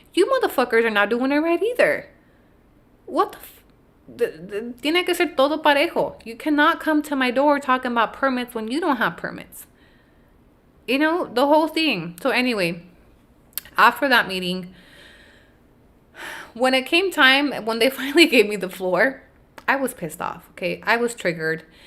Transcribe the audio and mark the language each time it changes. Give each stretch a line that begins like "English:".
English: You motherfuckers are not doing it right either. What the
Spanish: tiene que ser todo parejo.
English: You cannot come to my door talking about permits when you don't have permits. You know, the whole thing. So anyway, after that meeting, when it came time, when they finally gave me the floor, I was pissed off, okay? I was triggered.